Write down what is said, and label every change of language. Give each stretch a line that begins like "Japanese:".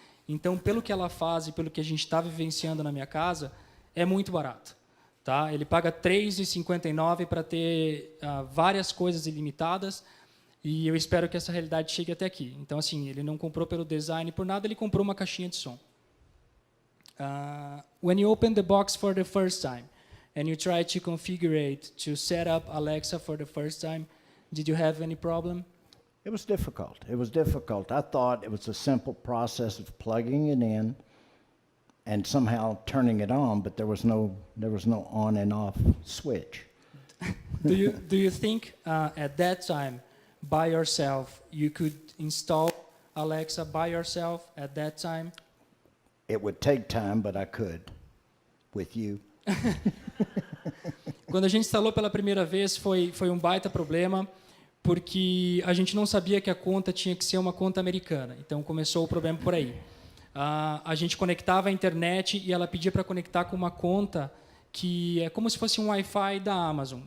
Portuguese: Então, pelo que ela faz e pelo que a gente está vivenciando na minha casa, é muito barato. Tá? Ele paga $3,59 para ter várias coisas ilimitadas, e eu espero que essa realidade chegue até aqui. Então, assim, ele não comprou pelo design, por nada, ele comprou uma caixinha de som.
English: When you open the box for the first time, and you try to configure it to set up Alexa for the first time, did you have any problem? It was difficult. It was difficult. I thought it was a simple process of plugging it in and somehow turning it on, but there was no on and off switch. Do you think at that time, by yourself, you could install Alexa by yourself at that time? It would take time, but I could with you.
Portuguese: Quando a gente instalou pela primeira vez, foi um baita problema, porque a gente não sabia que a conta tinha que ser uma conta americana. Então, começou o problema por aí. A gente conectava a internet e ela pedia para conectar com uma conta que é como se fosse um Wi-Fi da Amazon.